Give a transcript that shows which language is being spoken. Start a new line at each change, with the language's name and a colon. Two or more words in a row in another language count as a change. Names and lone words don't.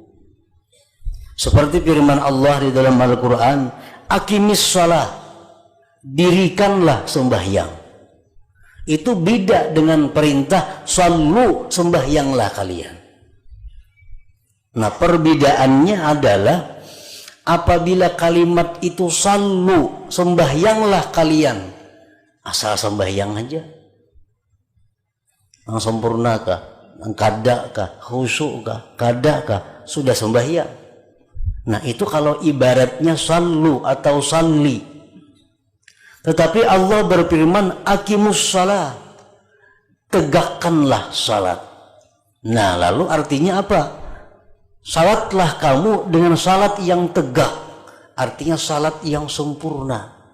Indonesian: Seperti firman Allah di dalam Al-Quran,
Arabic: aqimis shalah,
Indonesian: dirikanlah sembahyang. Itu beda dengan perintah sallu, sembahyanglah kalian. Nah, perbedaannya adalah apabila kalimat itu sallu, sembahyanglah kalian, asal sembahyang aja, yang sempurna kah, yang kada kah, khusyuk kah, kada kah, sudah sembahyang. Nah, itu kalau ibaratnya sallu atau salli. Tetapi Allah berfirman
Arabic: aqimus shalah,
Indonesian: tegakkanlah salat. Nah, lalu artinya apa? Salatlah kamu dengan salat yang tegak, artinya salat yang sempurna.